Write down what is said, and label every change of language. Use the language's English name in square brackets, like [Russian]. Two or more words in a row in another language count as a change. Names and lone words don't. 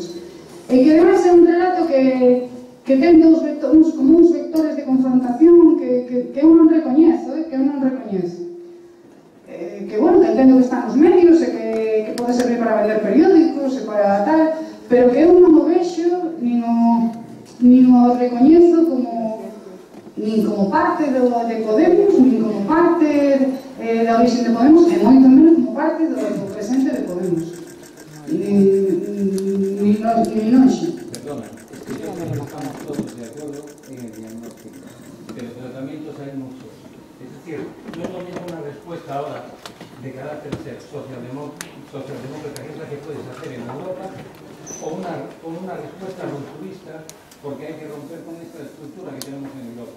[Galician] E que ademais é un relato que ten uns vectores de confrontación que eu non recoñezo, que bueno, que entendo que están nos medios e que pode servir para vender periódicos e para tal, pero que eu non o vexo nin o recoñezo nin como parte de Podemos, nin como parte da origen de Podemos, e moito menos como parte do presente de Podemos. Ni noxe. [Spanish] Perdona, estamos todos de acuerdo en el diagnóstico, pero tratamientos hay muchos. Es decir, no es lo mismo una respuesta ahora de carácter socialdemócrata, que es la que puedes hacer en Europa, o una respuesta rupturista, porque hay que romper con esta estructura que tenemos en Europa.